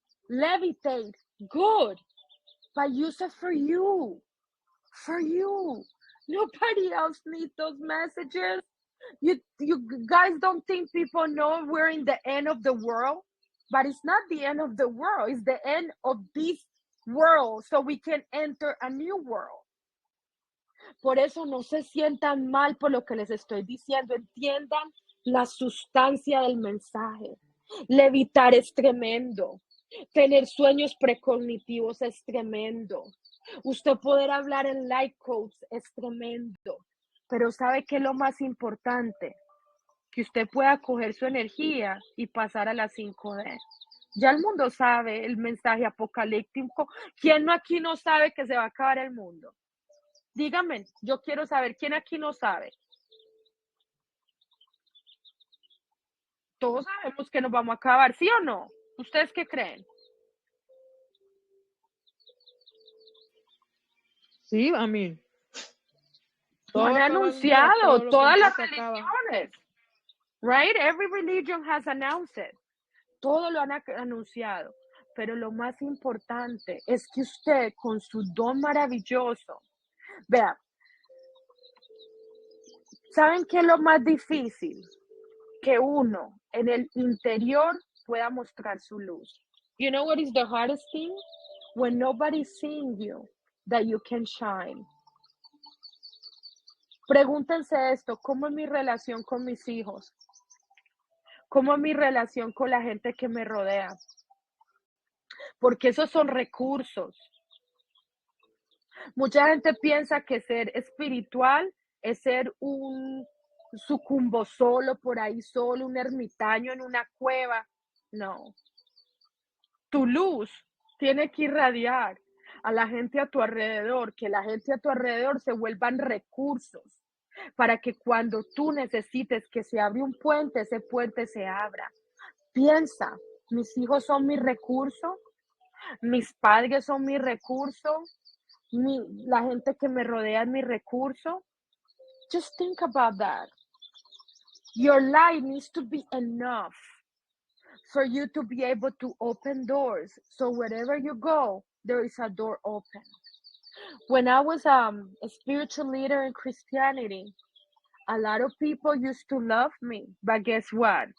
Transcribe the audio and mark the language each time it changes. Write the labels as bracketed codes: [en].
[en] Levitate, good. But use it for you. For you. Nobody else needs those messages. You guys don't think people know we're in the end of the world? But it's not the end of the world. It's the end of this world so we can enter a new world. [es] Por eso no se sientan mal por lo que les estoy diciendo. Entiendan la sustancia del mensaje. Levitar es tremendo. Tener sueños precognitivos es tremendo. Usted poder hablar en life coach es tremendo. Pero ¿sabe qué es lo más importante? Que usted pueda coger su energía y pasar a la 5D. Ya el mundo sabe el mensaje apocalíptico. ¿Quién aquí no sabe que se va a acabar el mundo? Dígame, yo quiero saber, ¿quién aquí no sabe? Todos sabemos que nos vamos a acabar, ¿sí o no? ¿Ustedes qué creen? Sí, a mí. Lo han anunciado, todas las religiones. [en] Right? Every religion has announced it. [es] Todo lo han anunciado. Pero lo más importante es que usted, con su don maravilloso, vea, ¿saben qué es lo más difícil? Que uno en el interior pueda mostrar su luz. [en] You know what is the hardest thing? When nobody's seeing you, that you can shine. [es] Pregúntense esto, ¿cómo es mi relación con mis hijos? ¿Cómo es mi relación con la gente que me rodea? Porque esos son recursos. Mucha gente piensa que ser espiritual es ser un sucumbo solo, por ahí solo, un ermitaño en una cueva. No. Tu luz tiene que irradiar a la gente a tu alrededor, que la gente a tu alrededor se vuelvan recursos para que cuando tú necesites que se abra un puente, ese puente se abra. Piensa, mis hijos son mi recurso, mis padres son mi recurso, la gente que me rodea es mi recurso. [en] Just think about that. Your light needs to be enough for you to be able to open doors. So wherever you go, there is a door open. When I was a spiritual leader in Christianity, a lot of people used to love me. But guess what?